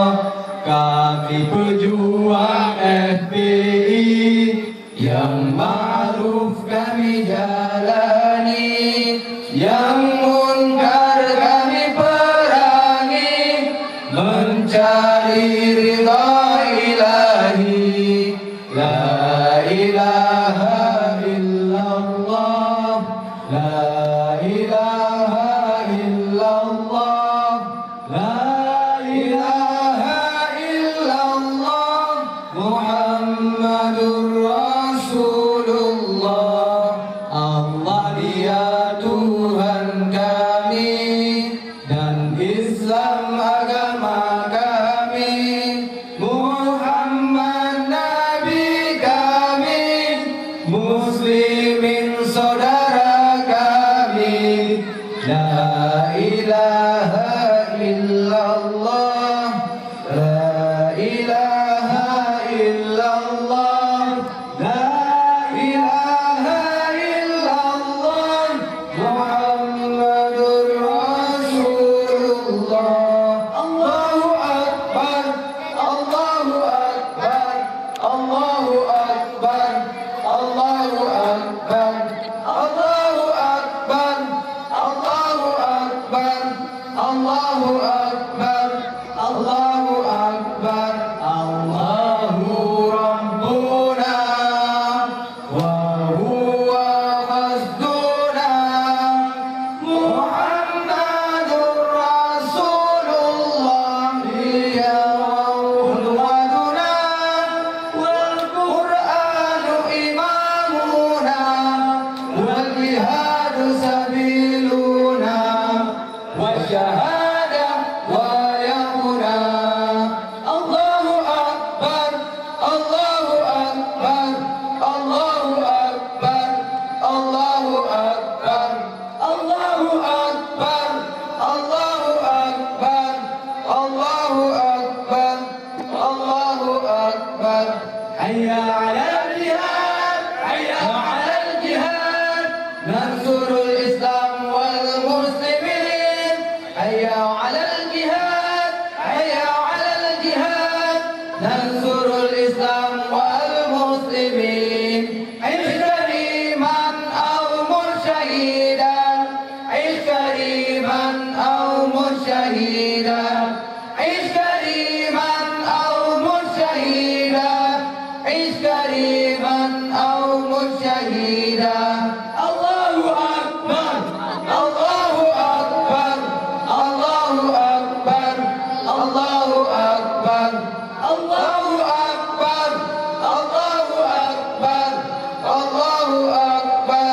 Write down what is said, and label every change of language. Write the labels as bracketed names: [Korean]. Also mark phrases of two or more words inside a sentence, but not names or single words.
[Indonesian] Kami pejuang FPI, yang ma'ruf kami jalani, yang munkar kami perangi, mencari ridha ilahi. [Arabic] لا إله إلا الله، لا إله إلا الله، لا إله إلا الله، محمد رسول الله. [Indonesian] Allah dia Tuhan kami, dan Islam agama kami, Muhammad Nabi kami, muslimin saudara kami. [Arabic] لا إله إلا الله، لا إله إلا الله، لا إله إلا الله، محمد رسول الله. الله أكبر، الله أكبر، الله أكبر، الله أكبر، الله أكبر، الله أكبر، الله أكبر، الله أكبر. الله ربنا وهو قصدنا، محمد رسول الله، قدوتنا والقرآن إمامنا والجهاد سبيلنا والشهادة أمنيتنا. الله أكبر، الله أكبر، الله أكبر، الله أكبر، الله أكبر، الله أكبر، الله أكبر، الله أكبر. حي على الجهاد، حي على الجهاد، ننصر الإسلام والمسلمين. حي على الجهاد، حي على الجهاد، ننصر الإسلام والمسلمين. عش كريما أو مت شهيدا، عش كريما أو مت شهيدا، عش كريما أو مت شهيدا، عش كريما أو مت شهيدا. الله أكبر، الله أكبر، الله أكبر، الله أكبر، الله أكبر، الله أكبر، الله أكبر.